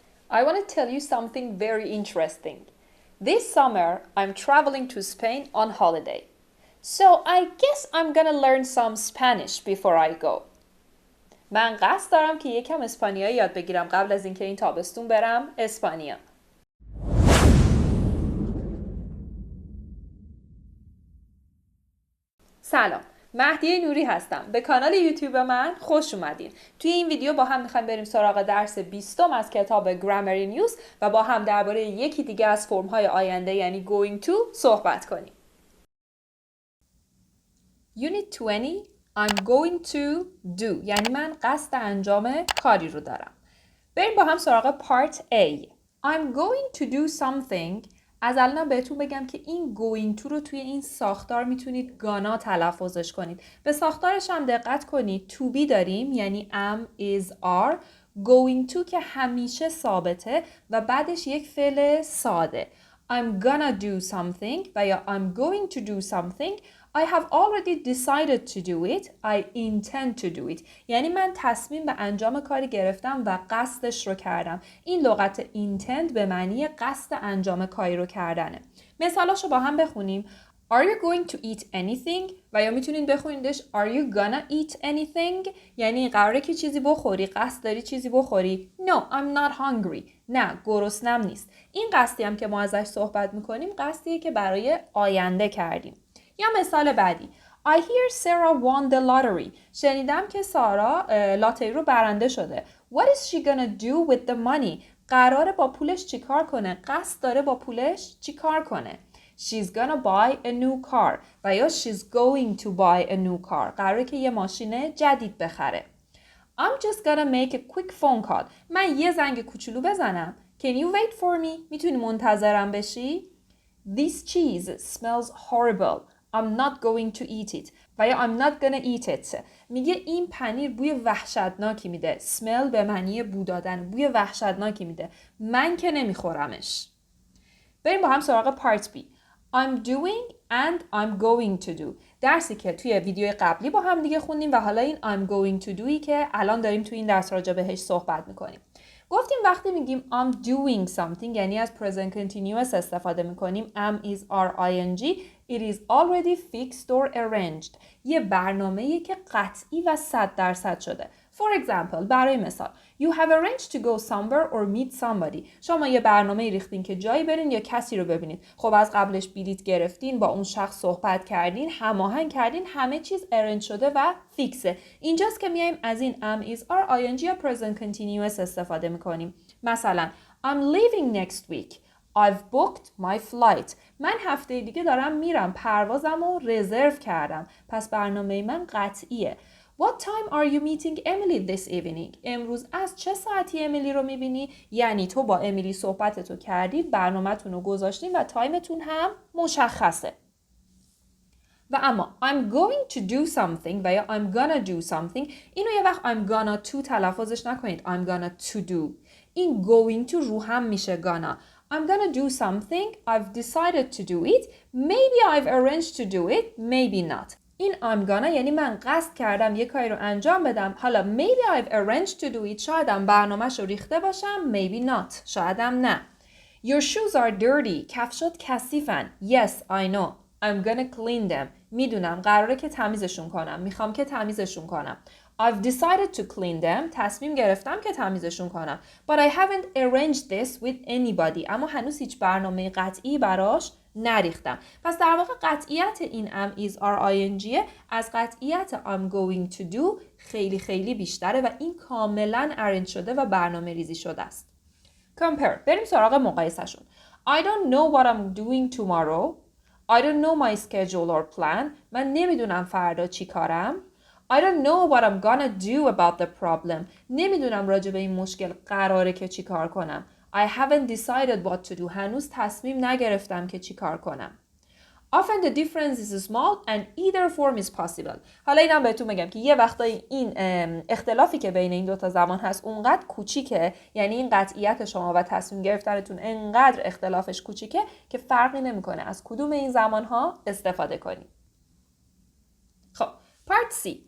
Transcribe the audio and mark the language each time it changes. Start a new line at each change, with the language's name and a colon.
English: I want to tell you something very interesting. This summer, I'm traveling to Spain on holiday. So I guess I'm gonna learn some Spanish before I go.
Persian: من قصد دارم که یکم اسپانیایی یاد بگیرم قبل از اینکه این تابستون برم اسپانیا. سلام، مهدی نوری هستم. به کانال یوتیوب من خوش اومدین. توی این ویدیو با هم میخوایم بریم سراغ درس 20 از کتاب گرامر نیوز و با هم درباره یکی دیگه از فرم‌های آینده یعنی going to صحبت کنیم.
English: Unit 20 I'm going to do
Persian: یعنی من قصد انجام کاری رو دارم. بریم با هم سراغ Part A.
English: I'm going to do something.
Persian: از الان بهتون بگم که این going to رو توی این ساختار میتونید گانا تلفظش کنید. به ساختارش هم دقت کنید. to be داریم یعنی am, is, are. going to که همیشه ثابته و بعدش یک فعل ساده.
English: I'm gonna do something و یا I'm going to do something. I have already decided to do it. I intend to do it.
Persian: یعنی من تصمیم به انجام کاری گرفتم و قصدش رو کردم. این لغت intend به معنی قصد انجام کاری رو کردنه. مثالاشو با هم بخونیم.
English: Are you going to eat anything؟
Persian: و یا میتونین بخونیدش
English: Are you gonna eat anything؟
Persian: یعنی قراره که چیزی بخوری، قصد داری چیزی بخوری.
English: No, I'm not hungry.
Persian: نه، گرسنم نیست. این قصدی هم که ما ازش صحبت میکنیم قصدیه که برای آینده کردیم. یا مثال بعدی.
English: I hear Sarah won the lottery.
Persian: شنیدم که سارا لاتری رو برنده شده.
English: What is she gonna do with the money؟
Persian: قراره با پولش چیکار کنه؟
English: قصد داره با پولش چیکار کنه؟ She's gonna buy a new car. و یا she's going to buy a new car.
Persian: قراره که یه ماشین جدید بخره.
English: I'm just gonna make a quick phone call.
Persian: من یه زنگ کوچولو بزنم.
English: Can you wait for me؟
Persian: میتونی منتظرم بشی؟
English: This cheese smells horrible. I'm not going to eat it. و یا I'm not gonna eat it.
Persian: میگه این پنیر بوی وحشتناکی میده. smell به معنی بو دادن. بوی وحشتناکی میده. من که نمیخورمش. بریم با هم سراغ part B.
English: I'm doing and I'm going to do.
Persian: درسی که توی ویدیو قبلی با هم دیگه خوندیم و حالا این I'm going to doی که الان داریم توی این درس راجع بهش صحبت میکنیم. گفتیم وقتی میگیم
English: I'm doing something یعنی از present continuous استفاده میکنیم am is are ing it is already fixed or arranged.
Persian: یه برنامه‌ایه که قطعی و 100% شده.
English: For example
Persian: برای مثال
English: You have arranged to go somewhere or meet somebody.
Persian: شما یه برنامه ریختین که جایی برین یا کسی رو ببینید. خب از قبلش بلیط گرفتین، با اون شخص صحبت کردین، هماهنگ کردین، همه چیز arrange شده و فیکسه. اینجاست که میایم از این am is are ing یا present continuous استفاده میکنیم.
English: مثلا I'm leaving next week. I've booked my flight.
Persian: من هفته دیگه دارم میرم. پروازم رو رزرو کردم. پس برنامه من قطعیه.
English: What time are you meeting Emily this evening?
Persian: امروز از چه ساعتی امیلی رو میبینی؟ یعنی تو با امیلی صحبتتو کردی، برنامه‌تون رو گذاشتین و تایمتون هم مشخصه.
English: و اما I'm going to do something و یا I'm gonna do something
Persian: اینو یه وقت
English: I'm gonna to تلفظش نکنید. I'm gonna to do.
Persian: این going to رو هم میشه gonna.
English: I'm gonna do something. I've decided to do it. Maybe I've arranged to do it. Maybe not.
Persian: این I'm gonna یعنی من قصد کردم یه کاری رو انجام بدم.
English: حالا maybe I've arranged to do it.
Persian: شایدم برنامه‌ش رو ریخته باشم.
English: Maybe not.
Persian: شایدم نه.
English: Your shoes are dirty.
Persian: کفشات کثیفن.
English: Yes, I know. I'm gonna clean them.
Persian: میدونم قراره که تمیزشون کنم. میخوام که تمیزشون کنم.
English: I've decided to clean them.
Persian: تصمیم گرفتم که تمیزشون کنم.
English: But I haven't arranged this with anybody.
Persian: اما هنوز هیچ برنامه قطعی براش نریختم. پس در واقع قطعیت این am is are ing از قطعیت I'm going to do خیلی خیلی بیشتره و این کاملا arrange شده و برنامه ریزی شده است. Compare. بریم سراغ مقایسه‌شون.
English: I don't know what I'm doing tomorrow. I don't know my schedule or plan.
Persian: من نمیدونم فردا چی کارم.
English: I don't know what I'm gonna do about the problem.
Persian: نمیدونم راجع به این مشکل قراره که چی کار کنم.
English: I haven't decided what to do.
Persian: هنوز تصمیم نگرفتم که چی کار کنم.
English: Often the difference is small and either form is possible.
Persian: حالا اینم بهتون بگم که یه وقتایی این اختلافی که بین این دوتا زمان هست اونقدر کوچیکه، یعنی این قطعیت شما و تصمیم گرفتنتون انقدر اختلافش کوچیکه که فرقی نمیکنه از کدوم این زمانها استفاده کنید. خب Part C.